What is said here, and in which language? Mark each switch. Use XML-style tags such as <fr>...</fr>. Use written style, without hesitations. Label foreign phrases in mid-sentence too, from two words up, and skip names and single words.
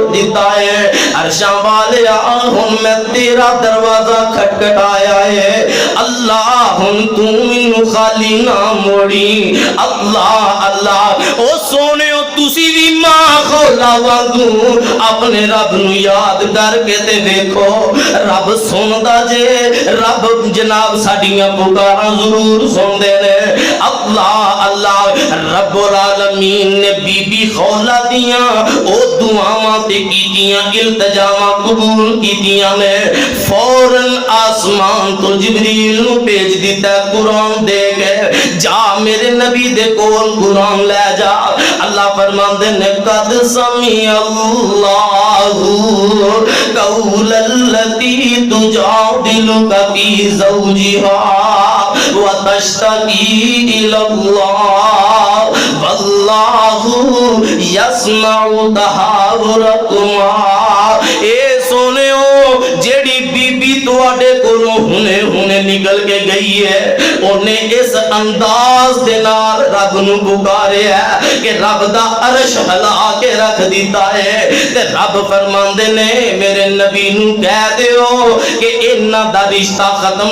<pa>دتا ہے عرشاں والے ہن میں تیرا دروازہ کھٹکھٹایا ہے اللہ ہن تو مینوں خالی نہ موڑی اللہ اللہ او سونیو تسی بھی ماں خولہ وانگو اپنے رب نوں یاد کرکے تے دیکھو رب سندا جے رب جناب ساڈیاں پکاراں ضرور سندے نے اللہ اللہ</pa> <ar>رب العالمين</ar> <pa>نے بی بی خولہ دیاں او دعاواں تے کیتیاں التجاواں قبول کیتیاں نے فوراً اسمان تو جبریل نوں بھیج دتا قرآن دے کے جا میرے نبی دے کول قرآن لے جا اللہ فرماندے نے</pa> <ar>قد سمع الله قول التي تجادلك في زوجها وتشتكي إلى الله والله يسمع تحاوركما</ar> <pa>اے سونیو جیہڑی بی بی تہاڈے کولوں ہنے ہنے نکل کے گئی ہے اونے اس انداز دے نال رب نوں پکاریا کہ رب دا عرش ہلا کے رکھ دتا ہے تے رب فرماندے نے میرے نبی نوں کہہ دیو کہ انہاں دا رشتہ ختم</pa>